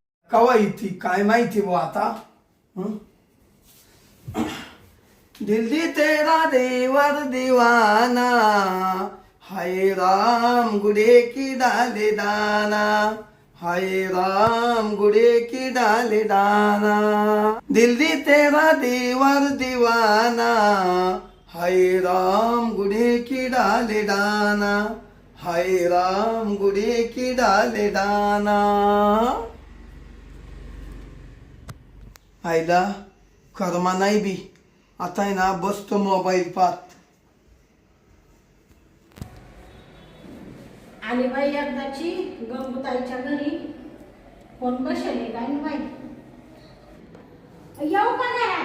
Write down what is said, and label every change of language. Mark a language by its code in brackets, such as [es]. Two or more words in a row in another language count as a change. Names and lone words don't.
[mr] कवा येते काय माहिती बुवा आता. [hi] दिल दी तेरा देवर दीवाना, हाय राम गुड़े की डाले दाना, हाय राम गुड़े की डाले दाना. दिल दी तेरा देवर दीवाना, हाय राम गुड़े की डाले दाना, हाय राम गुड़े की डाले दाना. [mr] आईला कर्मा नाही बी. आता आहे ना बसतो मोबाईल पाहत. आली बाई एकदाची गंगूताईच्या घरी. कोण बसले काय माहिती. येऊ का घरात?